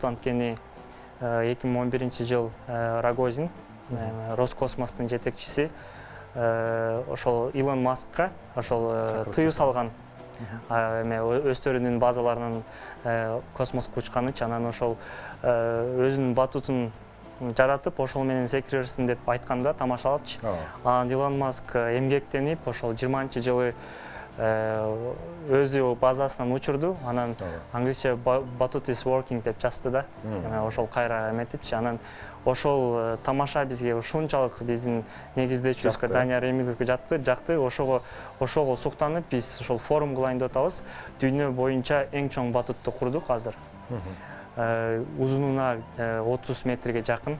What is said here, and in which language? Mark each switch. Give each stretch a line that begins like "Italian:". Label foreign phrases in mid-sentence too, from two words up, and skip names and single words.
Kyrgyz: Анткени 2011 жыл Рогозин, Роскосмостун жетекчиси, ошол Илон Маскка ошол тыюу салган өздөрүнүн базаларынан космоско учканы, анан ошол өзүнүн батутун жаратып, ошол менен секирерсиң деп айтканда тамашалапчы. Анан Илон Маск эмгектенип, ошол 20-жылы өзү базасынан учурду, анан англисче
English: Batut is working
Kyrgyz: деп жазды да. Ошол кайра эметипчи, анан ошол тамаша бизге ушунчалык биздин негиздөөчүбүзгө Данияр Эмиловго жакты. Ошого суктанып биз ошол форум кылайын деп атабыз. Дүйнө боюнча эң чоң батутты курдук азыр. Узунуна 30 метрге жакын.